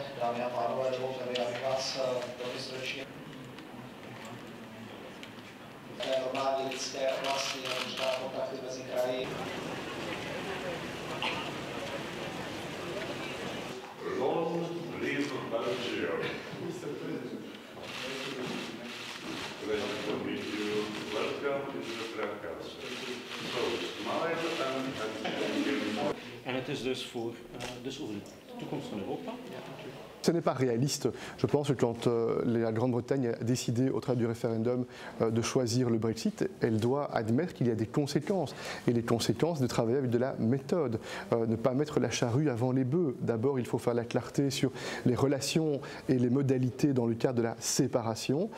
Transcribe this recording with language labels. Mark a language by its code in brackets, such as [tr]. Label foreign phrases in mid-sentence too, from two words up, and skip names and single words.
[cs] Dámy a pánové, dovolte mi, abych vás velmi srdečně v té normální lidské oblasti a možná kontakty mezi kraji. [en] Long live Belgium. Pleasure to meet you. Welcome to the Fracas. So, smile and [nl] En het is dus over de toekomst van Europa. [fr] Ce n'est pas réaliste, je pense, que quand la Grande-Bretagne a décidé au travers du référendum de choisir le Brexit, elle doit admettre qu'il y a des conséquences. Et les conséquences de travailler avec de la méthode, ne pas mettre la charrue avant les bœufs. D'abord, il faut faire la clarté sur les relations et les modalités dans le cadre de la séparation.